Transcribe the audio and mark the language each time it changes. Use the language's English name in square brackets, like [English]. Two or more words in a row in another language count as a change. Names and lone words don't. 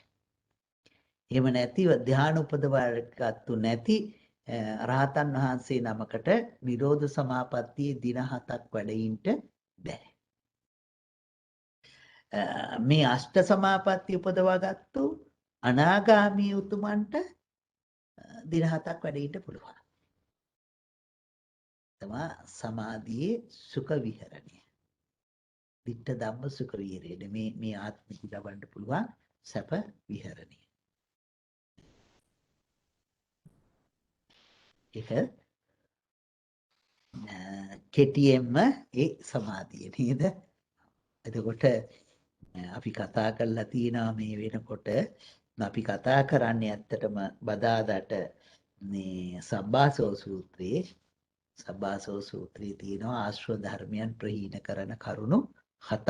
[Sinhala] එහෙම නැතිව ධ්‍යාන උපදවාගත්තු නැති රහතන් වහන්සේ නමකට නිරෝධ සමාපත්තියේ දින 7ක් වැඩින්ට බෑ. මේ අෂ්ට සමාපatti උපදවාගත්තු අනාගාමී උතුමන්ට දින 7ක් වැඩින්ට පුළුවන්. තමා සමාධියේ සුඛ විහරණය. [Pali] ditta dhamma sukha [Sinhala] විහරණය මේ ආත්මික ලබන්න පුළුවන් සැප විහරණය. ඒක කෙටියෙන්ම ඒ සමාධිය නේද? එතකොට අපි කතා කරලා තියෙනවා මේ වෙනකොට අපි කතා කරන්නේ ඇත්තටම බදාදට මේ සබ්බාසෝ සූත්‍රයේ තියෙනවා ආශ්‍රව ධර්මයන් ප්‍රහීන කරන කරුණු 7ක්.